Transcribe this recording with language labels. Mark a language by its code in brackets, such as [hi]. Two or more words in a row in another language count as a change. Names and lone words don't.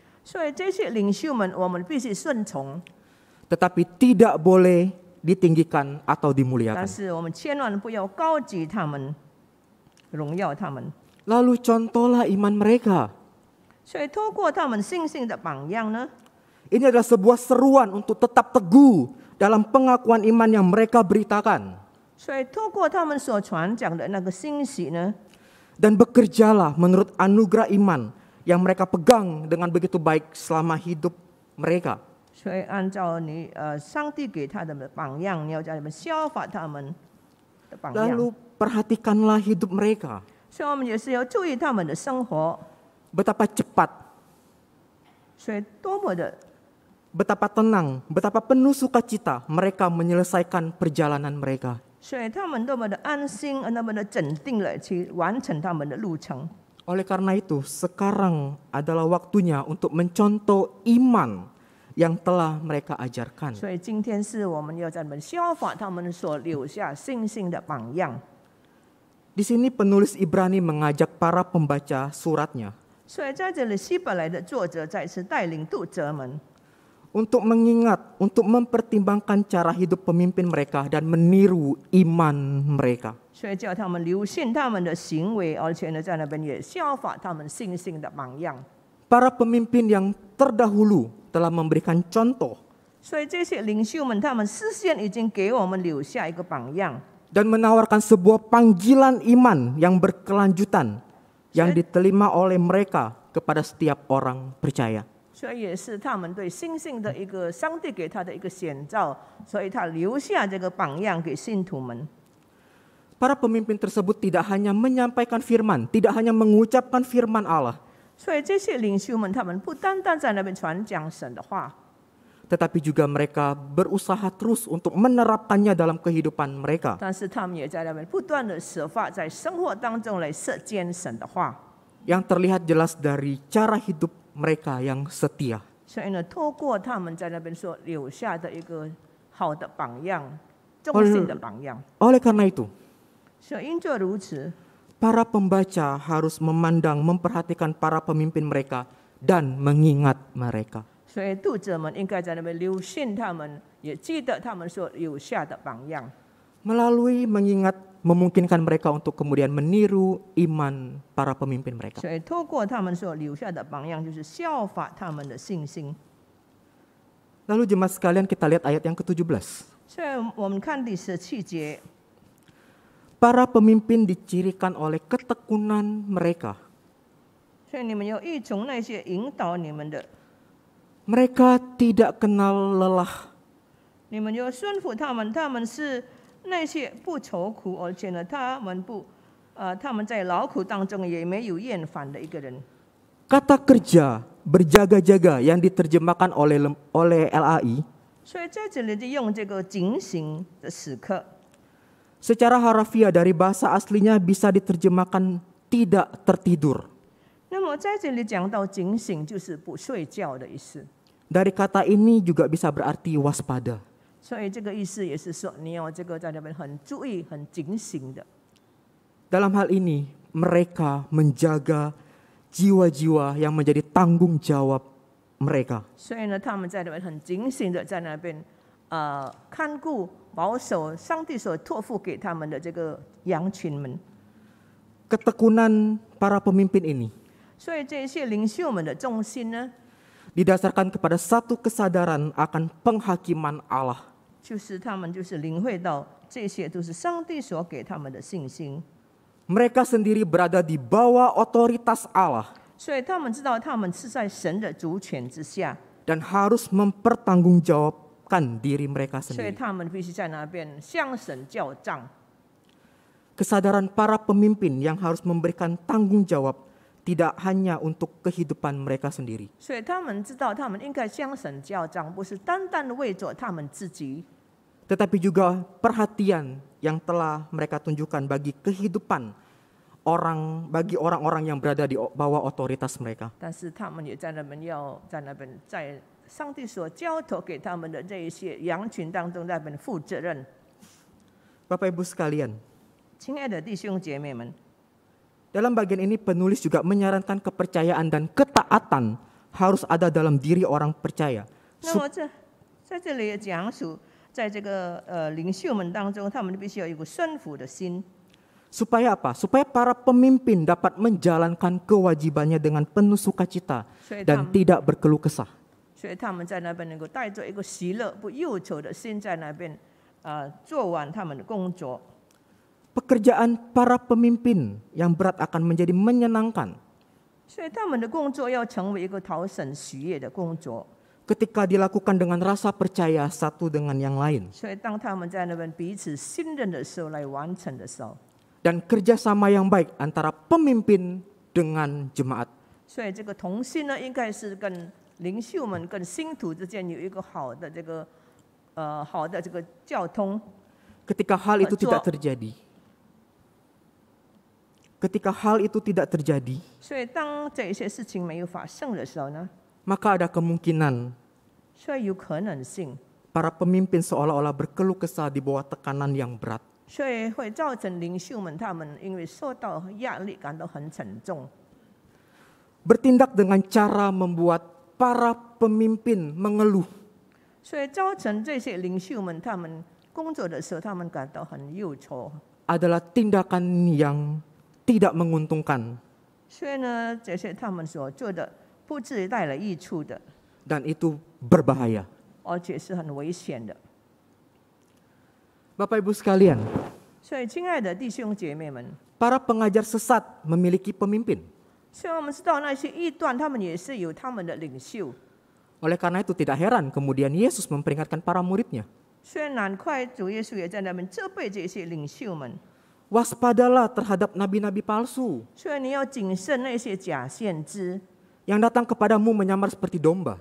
[zh] 所以这些领袖们，我们必须顺从， [id] tetapi tidak boleh ditinggikan atau [zh] 但 [id] dimuliakan. [zh] 是我们千万不要高举他们，荣耀他们。 [id] Lalu contohlah iman mereka. [zh] 所以透过他们信心的榜样呢， [id] Ini adalah sebuah seruan untuk tetap teguh dalam pengakuan iman yang mereka beritakan. [zh] 所以透过他们所传讲的那个信息呢， [id] Dan bekerjalah menurut anugerah iman yang mereka pegang dengan begitu baik selama hidup mereka. [zh] 所以按照上帝给他的榜样，你要在里面效法他们的榜样。 [id] Lalu perhatikanlah hidup mereka. [zh] 所以我们也是要注意他们的生活， [id] Betapa cepat, [zh] 所以多么的 [id] betapa tenang, betapa penuh sukacita mereka menyelesaikan perjalanan mereka. [zh] 所以他们多么的安心，那么的镇定了去完成他们的路程。 [id] Oleh karena itu, sekarang adalah waktunya untuk mencontoh iman yang telah mereka ajarkan. [zh] 所以今天是我们要在里面效法他们所留下信心的榜样。 [id] Di sini penulis Ibrani mengajak para pembaca suratnya [zh] 所以在这里，希伯来的作者再次带领读者们， [id] untuk mengingat, untuk mempertimbangkan cara hidup pemimpin mereka dan meniru iman mereka. [zh] 所以叫他们留心他们的行为，而且呢，在那边也效法他们信心的榜样。 [id] Para pemimpin yang terdahulu telah memberikan contoh [zh] 所以这些领袖们，他们事先已经给我们留下一个榜样， [id] dan menawarkan sebuah panggilan iman yang berkelanjutan yang diterima oleh mereka kepada setiap orang percaya. [zh] 所以也是他们对信心的一个上帝给他的一个显照，所以他留下这个榜样给信徒们。 [id] Para pemimpin tersebut tidak hanya menyampaikan firman, tidak hanya mengucapkan firman Allah, [zh] 所以这些领袖们，他们不单单在那边传讲神的话， [id] tetapi juga mereka berusaha terus untuk menerapkannya dalam kehidupan mereka. [zh] 但是他们也在那边不断的设法在生活当中来实践神的话。 [id] Yang terlihat jelas dari cara hidup mereka yang setia. [zh] 所以呢，透过他们在那边所留下的一个好的榜样，忠心的榜样。 [id] Oleh karena itu, [zh] 所以因着如此， [id] para pembaca harus memandang, memperhatikan para pemimpin mereka dan mengingat mereka. [zh] 所以读者们应该在那边留心他们，也记得他们所留下的榜样。 [id] Melalui mengingat memungkinkan mereka untuk kemudian meniru iman para pemimpin mereka. [zh] 所以透过他们所留下的榜样，就是效法他们的信心。 [id] Lalu jemaat sekalian, kita lihat ayat yang ke-17. [zh] 所以我们看第17节， [id] Para pemimpin dicirikan oleh ketekunan mereka. [zh] 所以你们要依从那些引导你们的， [id] Mereka tidak kenal lelah. [zh] 你们要顺服他们，他们是那些不愁苦，而且呢，他们在劳苦当中也没有厌烦的一个人。 [id] Kata kerja, berjaga-jaga yang diterjemahkan oleh LAI [zh] 所以在这里就用这个警醒的时刻， [id] secara harafiah dari bahasa aslinya bisa diterjemahkan tidak tertidur. [zh] 那么在这里讲到警醒，就是不睡觉的意思。 [id] Dari kata ini juga bisa berarti waspada. [zh] 所以这个意思也是说，你要这个在那边很注意、很警醒的。 [id] Dalam hal ini, mereka menjaga jiwa-jiwa yang menjadi tanggung jawab mereka. [zh] 所以呢，他们在那边很警醒的在那边看顾、保守上帝所托付给他们的这个羊群们。 [id] Ketekunan para pemimpin ini [zh] 所以这些领袖们的重心呢， [id] didasarkan kepada satu kesadaran akan penghakiman Allah. [zh] 就是他们就是领会到这些都是上帝所给他们的信心， [id] Mereka sendiri berada di bawah otoritas Allah [zh] 所以他们知道他们是在神的主权之下， [id] dan harus mempertanggungjawabkan diri mereka [zh] 所以 [id] sendiri. [zh] 他们必须在那边向神交账。 [id] Kesadaran para pemimpin yang harus memberikan tanggung jawab tidak hanya untuk kehidupan mereka sendiri, [zh] 所以他们知道他们应该向神交账，不是单单的为着他们自己， [id] tetapi juga perhatian yang telah mereka tunjukkan bagi kehidupan bagi orang-orang yang berada di bawah otoritas mereka. [zh] 但是他们也在那边在上帝所交托给他们的这一些羊群当中，在那边负责任。 [id] Bapak Ibu sekalian, [zh] 亲爱的弟兄姐妹们， [id] dalam bagian ini penulis juga menyarankan kepercayaan dan ketaatan harus ada dalam diri orang percaya. [zh] 那么在这里也讲述，在这个领袖们当中，他们必须要有一个顺服的心。 [id] Supaya apa? Supaya para pemimpin dapat menjalankan kewajibannya dengan penuh sukacita dan tidak berkeluh kesah. [zh] 所以他们在那边能够带着一个喜乐、不忧愁的心，在那边做完他们的工作。 [id] Pekerjaan para pemimpin yang berat akan menjadi menyenangkan [zh] 所以他们的工作要成为一个讨神喜悦的工作。 [id] ketika dilakukan dengan rasa percaya satu dengan yang lain [zh] 所以当他们在那边彼此信任的时候，来完成的时候， [id] dan kerjasama yang baik antara pemimpin dengan jemaat. [zh] 所以这个同心呢，应该是跟领袖们、跟信徒之间有一个好的这个交通。 [id] Ketika hal itu tidak terjadi, ketika [zh] 所以当这些事情没有发生的时候呢， [id] maka ada kemungkinan [zh] 所以有可能性， [id] para pemimpin seolah-olah berkeluh kesah di bawah tekanan yang berat. [zh] 所以会造成领袖们他们因为受到压力感到很沉重， [id] Bertindak dengan cara membuat para pemimpin mengeluh [zh] 所以造成这些领袖们他们工作的时候，他们感到很忧愁。 [id] adalah tindakan yang tidak menguntungkan [zh] 所以呢，这些他们所做的不至于带来益处的， [id] dan itu berbahaya. [zh] 而且是很危险的。 [id] Bapak Ibu sekalian, [zh] 所以，亲爱的弟兄姐妹们， [id] para pengajar sesat memiliki pemimpin. [zh] 虽然我们知道那些异端，他们也是有他们的领袖， [id] Oleh karena itu tidak heran kemudian Yesus memperingatkan para muridnya. [zh] 所以难怪主耶稣也在那边责备这些领袖们。 [id] Waspadalah terhadap nabi-nabi palsu [zh] 所以你要谨慎那些假先知， [id] yang datang kepadamu menyamar seperti domba.